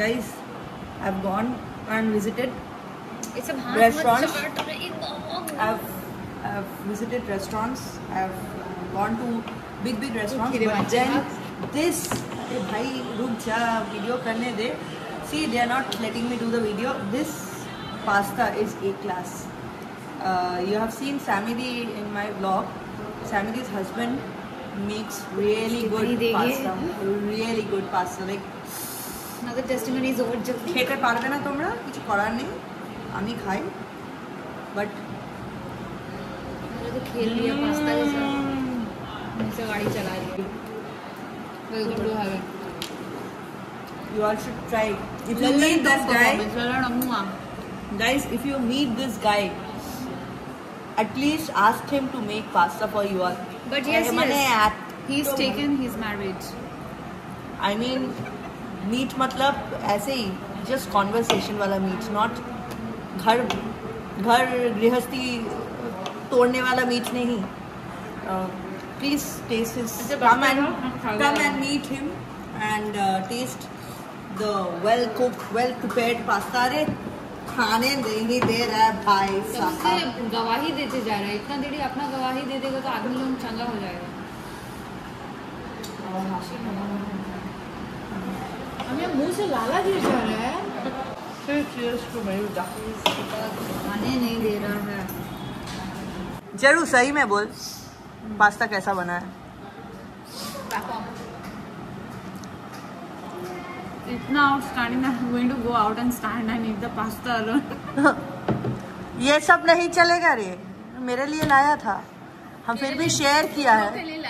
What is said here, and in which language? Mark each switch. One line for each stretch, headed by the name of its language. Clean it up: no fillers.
English: Guys, I've gone and visited It's a restaurants. I've visited restaurants. I've gone to big restaurants. But then this,
Hindi: भाई रुक जा, video करने दे.
English: See, they are not letting me do the video. This pasta is A class. You have seen Samidi in my vlog. Samidi's husband makes really good pasta. Really good pasta. Like Another testimony is over. Just
Bangla: খেতে পারবে না তোমরা, কিছু করার নেই, আমি খাই।
English: but
Hindi: मैंने तो खेल लिया पास्ता के साथ, मुझसे गाड़ी चला रही है।
English: Welcome to heaven. you all should try. If you meet this guy, Lallan Ammua. guys, if you meet this guy, at least asked him to make pasta for you all. But yes,
Hindi: मैंने
English: he's taken, he's married. I mean,
Hindi: meet मतलब ऐसे ही
English: just conversation
Hindi: वाला meet, not घर गृहस्थी तोड़ने वाला meet नहीं.
English: Please taste his. Come and meet him and taste the well cooked, well prepared pasta.
Hindi: अरे खाने नहीं दे रहा है भाई साहब. सबसे गवाही देते जा रहा है. इतना देरी अपना गवाही दे देगा तो आदमी लोग चंगा हो जाएगा. हमें मुंह से लाला गिर जा रहा है.
English: Cheers to Mayuta.
Hindi: खाने नहीं दे रहा है. जरूर सही में बोल, पास्ता कैसा बना है?
English: इतना outstanding that I'm going to go out and stand and eat the pasta alone.
Hindi: ये सब नहीं चलेगा रे, मेरे लिए लाया था, हम फिर भी शेयर किया है.